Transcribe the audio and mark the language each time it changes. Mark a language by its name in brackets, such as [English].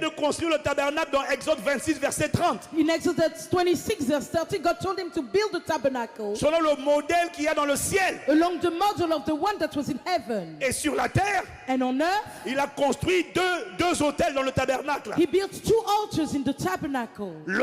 [French] de construire le tabernacle dans Exode 26, verset 30. [English] in Exodus 26 verse 30, God told him to build the tabernacle [French] Selon le modèle qu'il y a dans le ciel. [English] along the model of the one that was in heaven. [French] Et sur la terre, [English] And on earth, [French] il a construit deux hôtels dans le tabernacle. [English] he built two altars in the tabernacle.